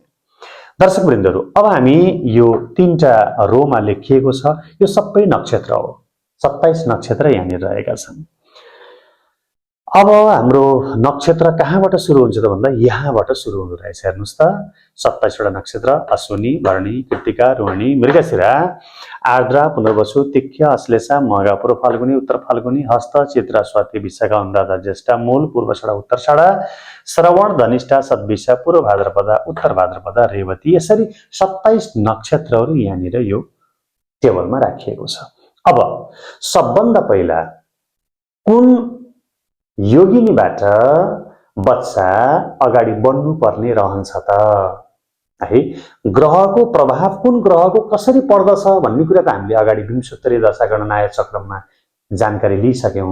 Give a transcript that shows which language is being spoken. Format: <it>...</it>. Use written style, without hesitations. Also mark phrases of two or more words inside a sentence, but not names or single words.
<ne>दर्शकवृन्दहरु, अब हामी यो 3टा रोमा लेखिएको छ, यो सबै नक्षत्र हो। 27 नक्षत्र यहाँनिर रहेका छन्। अब हाम्रो नक्षत्र कहाँबाट सुरु हुन्छ त भन्दा यहाँबाट सुरु हुँदो रहेछ। हेर्नुस् त 27 वटा नक्षत्र अश्विनी, भरणी, कृत्तिका, रोहिणी, मृगशिरा, आर्द्रा, पुनर्वसु, तिथ्य, अश्लेषा, मघा, पूर्व फाल्गुनी, उत्तर फाल्गुनी, हस्त, चित्रा, स्वाति, विशाखा, अनुराधा, ज्येष्ठा, मूल, पूर्वाषाढा, उत्तराषाढा, श्रवण, धनिष्ठा, शतभिषा, पूर्व भाद्रपदा, उत्तर भाद्रपदा, रेवती, यसरी 27 नक्षत्रहरु यहाँनिर यो टेबलमा राखिएको छ। अब सबभन्दा पहिला कुन योगिनीबाट बच्चा अगाडि बढ्नु पर्ने रहन्छ त है। ग्रहको प्रभाव कुन ग्रहको कसरी पर्दछ भन्ने कुरा त हामीले अगाडि विंशोत्तरीय दशा गणनाय चक्रममा जानकारी लिइसक्यौं।</ne>